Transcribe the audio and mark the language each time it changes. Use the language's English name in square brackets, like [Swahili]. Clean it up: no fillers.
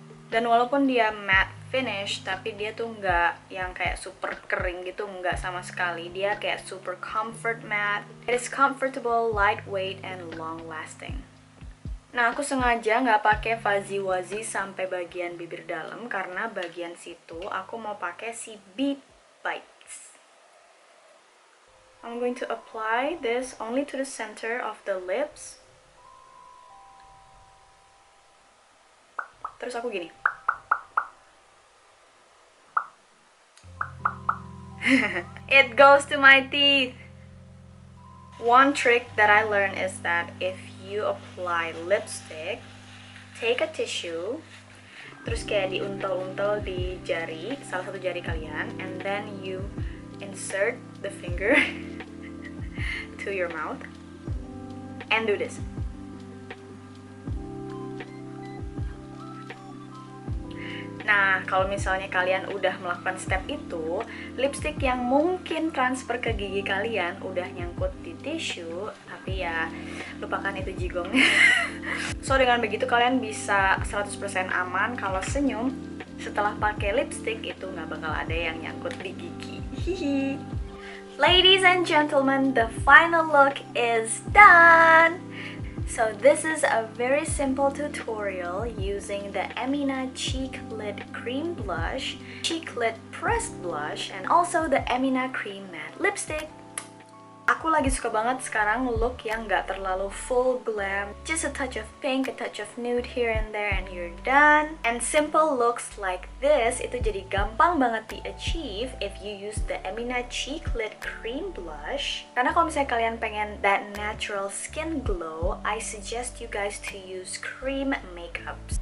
[Indonesian] Dan walaupun dia matte finish, tapi dia tuh nggak yang kayak super kering gitu, nggak sama sekali. Dia kayak super comfort matte. [English] It is comfortable, lightweight, and long lasting. [Indonesian] Nah, aku sengaja nggak pakai fuzzy wuzzy sampai bagian bibir dalam karena bagian situ aku mau pakai si bead bites. [English] I'm going to apply this only to the center of the lips. [Indonesian] Terus aku gini. [English] It goes to my teeth. One trick that I learned is that if you apply lipstick, take a tissue, [Indonesian] terus kayak diuntel-untel di jari, salah satu jari kalian, [English] and then you insert the finger to your mouth and do this. [Indonesian] Nah, kalau misalnya kalian udah melakukan step itu, lipstick yang mungkin transfer ke gigi kalian udah nyangkut di tisu, tapi ya lupakan itu jigongnya. So dengan begitu kalian bisa 100% aman kalau senyum setelah pakai lipstick itu nggak bakal ada yang nyangkut di gigi. Hihi. [English] Ladies and gentlemen, the final look is done! So this is a very simple tutorial using the Emina Cheeklit Cream Blush, Cheeklit Pressed Blush, and also the Emina Cream Matte Lipstick. [Indonesian] Aku lagi suka banget sekarang look yang gak terlalu full glam. [English] Just a touch of pink, a touch of nude here and there, and you're done. And simple looks like this, [Indonesian] itu jadi gampang banget di-achieve [English] if you use the Emina Cheeklit Cream Blush. [Indonesian] Karena kalau misalnya kalian pengen [English] that natural skin glow, I suggest you guys to use cream makeups.